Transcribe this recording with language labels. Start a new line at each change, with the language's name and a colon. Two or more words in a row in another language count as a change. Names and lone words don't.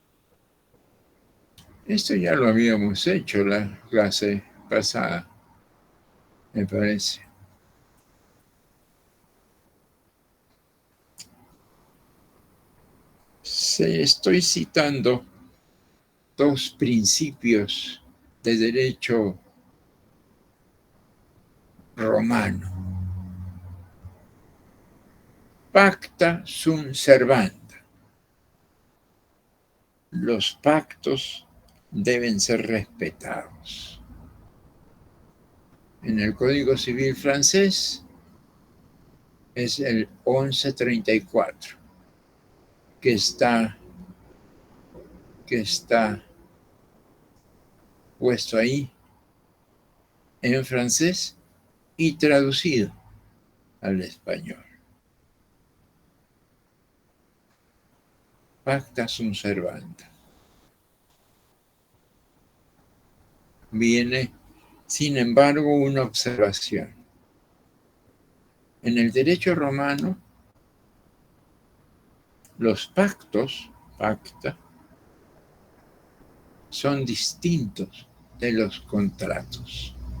Spanish: Esto ya lo habíamos hecho la clase pasada. me parece. Estoy citando dos principios de derecho romano.
Latin: Pacta sunt servanda.
Spanish: Los pactos deben ser respetados. En el Código Civil francés es el 1134, que está puesto ahí en francés y traducido al español.
Latin: Pacta sunt servanda.
Spanish: Viene, sin embargo, una observación. En el derecho romano, los pactos, pacta, son distintos de los contratos.